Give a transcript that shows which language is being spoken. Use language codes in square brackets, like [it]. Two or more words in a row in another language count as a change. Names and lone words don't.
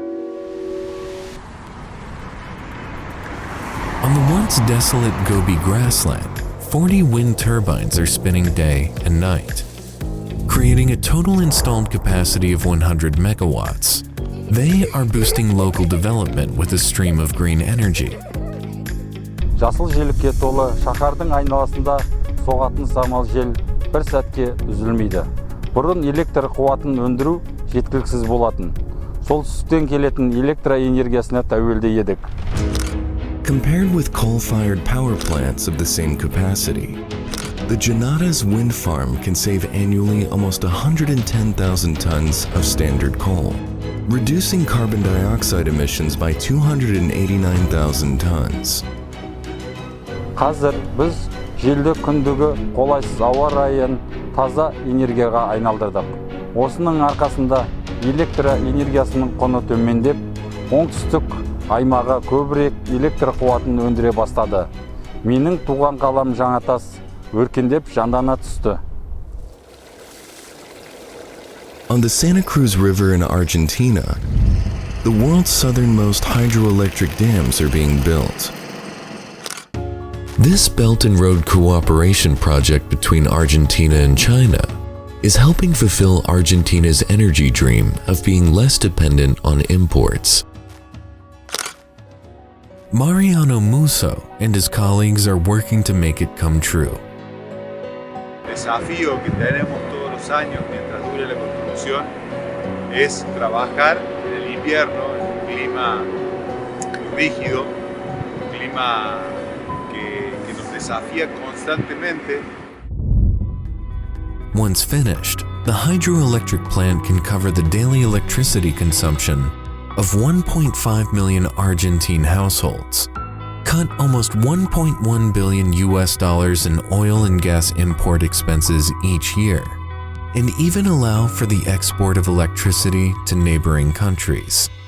[en] On the once desolate Gobi grassland, 40 wind turbines are spinning day and night, creating a total installed capacity of 100 megawatts. They are boosting local development with a stream of green energy. [kk] Жасыл желікке толы шаһардың айналасында соғатын самал жел бір сәтке үзілмейді. Бұрын электр қуатын өндіру жеткіліксіз болатын. Солтүстіктен келетін электроэнергиясына тәуелді едік. [en] Compared with coal-fired power plants of the same capacity, the Janata's wind farm can save annually almost 110,000 tons of standard coal, reducing carbon dioxide emissions by 289,000 tons. [kk] Қазір біз желді күндігі қолайсыз ауа райын таза энергияға айналдырдық. Осының арқасында электроэнергиясының құны төмендеп, оңтүстік аймағы көбірек электр қуатын өндіре бастады. Менің туған қалам Жаңатас өркендеп жандана түсті. [en] On the Santa Cruz River in Argentina, the world's southernmost hydroelectric dams are being built. This Belt and Road Cooperation project between Argentina and China is helping fulfill Argentina's energy dream of being less dependent on imports. Mariano Musso and his colleagues are working to make it come true. [es] El desafío que tenemos todos los años mientras dure la construcción es trabajar en el invierno en un clima muy rígido, un clima que nos desafía constantemente. [en] Once finished, the hydroelectric plant can cover the daily electricity consumption of 1.5 million Argentine households, cut almost $1.1 billion in oil and gas import expenses each year, and even allow for the export of electricity to neighboring countries.